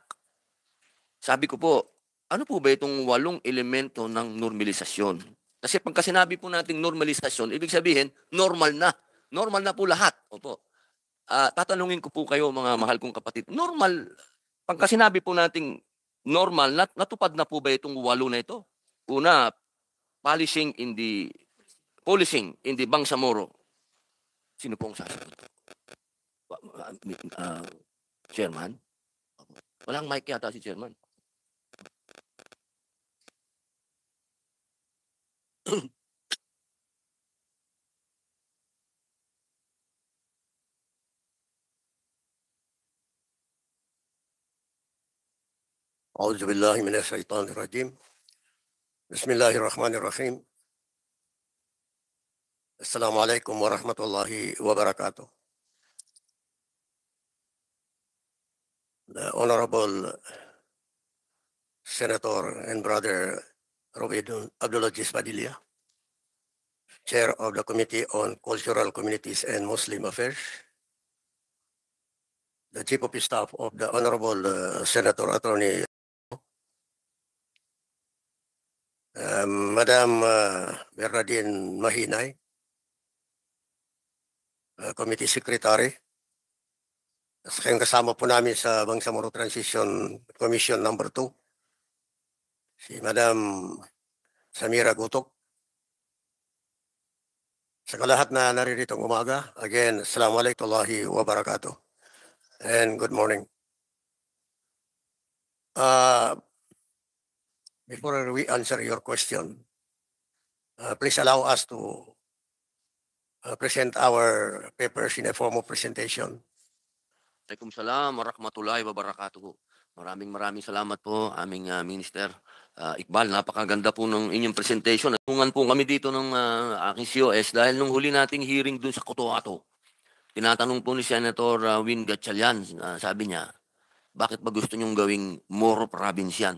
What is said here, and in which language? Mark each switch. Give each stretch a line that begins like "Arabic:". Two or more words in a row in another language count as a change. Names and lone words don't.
Filipino: Sabi ko po, ano po ba itong 8 elemento ng normalisasyon? Kasi pagka sinabi po nating normalisasyon, ibig sabihin, normal na. Normal na po lahat. Opo. Tatanungin ko po kayo, mga mahal kong kapatid, normal, pagka sinabi po nating normal, natupad na po ba itong 8 na ito? Una,
English: policing in the Bangsamoro.
Filipino: Sino pong sasagot? Chairman? Walang mic yata si Chairman.
Arabic: أعوذ بالله من الشيطان الرجيم بسم الله الرحمن الرحيم السلام عليكم ورحمة الله وبركاته.
English: The Honorable Senator and Brother Robin Abdulaziz Padilla, Chair of the Committee on Cultural Communities and Muslim Affairs, the Chief of Staff of the Honorable Senator Attorney Madam Bernardine Mahinay, Committee Secretary.
Filipino: Kayong kasama po namin sa Bangsamoro Transition Commission number 2, si Madam Samira Gutok. Sa lahat na nariritong umaga, again,
Arabic: السلام عليكم ورحمة الله وبركاته.
English: And good morning. Before we answer your question, please allow us to present our papers in a form of presentation.
Arabic: وعليكم السلام ورحمة الله وبركاته.
Filipino: Maraming salamat po aming Minister Iqbal. Napakaganda po ng inyong presentation. Natungan po kami dito ng aking COS dahil nung huli nating hearing dun sa Cotabato, tinatanong po ni Senator Win Gatchalian, sabi niya, bakit ba gusto niyong gawing Moro province yan?